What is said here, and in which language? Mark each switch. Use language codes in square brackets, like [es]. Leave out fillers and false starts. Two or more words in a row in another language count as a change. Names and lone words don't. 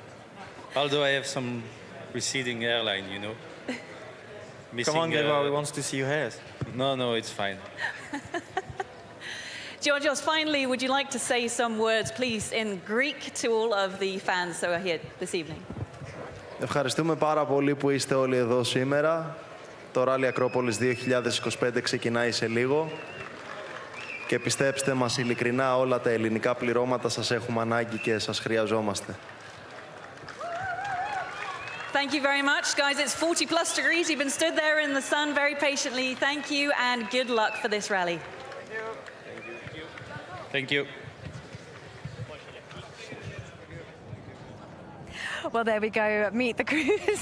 [en] Although I have some receding hairline, you know. Come on, Gilbert, we want to see your hair. No, it's fine. Georgios, finally, would you like to say some words, please, in Greek to all of the fans who are here this evening? [el] Ευχαριστούμε πάρα πολύ που είστε όλοι εδώ σήμερα. Το Rally Acropolis 2025 ξεκινάει σε λίγο. Και πιστέψτε μας, ειλικρινά, όλα τα ελληνικά πληρώματα σας έχουμε ανάγκη και σας χρειαζόμαστε. [en] Thank you very much, guys. It's 40+ degrees. You've been stood there in the sun very patiently. Thank you and good luck for this rally. Thank you. Well, there we go. Meet the crews.